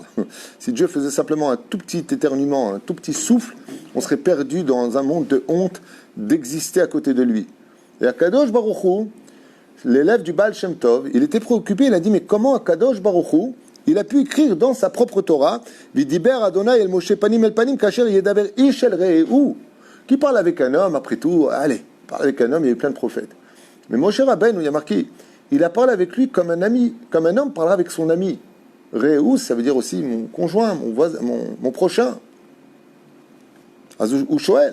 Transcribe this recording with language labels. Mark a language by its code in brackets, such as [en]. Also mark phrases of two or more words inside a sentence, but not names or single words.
[fr] Si Dieu faisait simplement un tout petit éternuement, un tout petit souffle, on serait perdu dans un monde de honte d'exister à côté de lui. Et [he] הקדוש ברוך הוא, [fr] l'élève du Baal Shem Tov, il était préoccupé, il a dit mais comment [he] הקדוש ברוך הוא [fr] il a pu écrire dans sa propre Torah, [he] וידבר אדוני אל משה פנים אל פנים כאשר ידבר איש אל רעהו, [fr] qui parle avec un homme, après tout, allez, parle avec un homme, il y a eu plein de prophètes. Mais Moshe Rabbeinu, il y a marqué, il a parlé avec lui comme un ami, comme un homme parlera avec son ami. Reu, ça veut dire aussi mon conjoint, mon voisin, mon prochain. Ou Shoel.